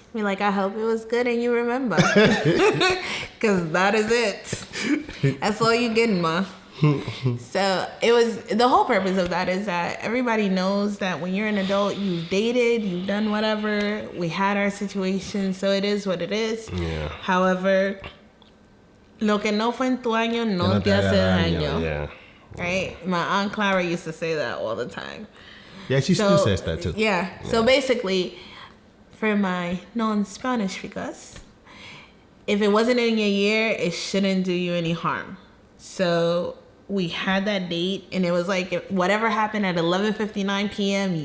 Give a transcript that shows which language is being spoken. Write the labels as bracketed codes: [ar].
[en] Be like, I hope it was good and you remember. Because that is it. That's all you getting, ma. So the whole purpose of that is that everybody knows that when you're an adult, you've dated, you've done whatever. We had our situation, so it is what it is. Yeah. However, [es] lo que no fue en tu año no te hace daño. [en] Yeah. Right? My Aunt Clara used to say that all the time. Yeah, she still says that too. Yeah. So basically, for my non-Spanish figures, if it wasn't in your year, it shouldn't do you any harm. So we had that date, and it was like, whatever happened at 11:59 p.m.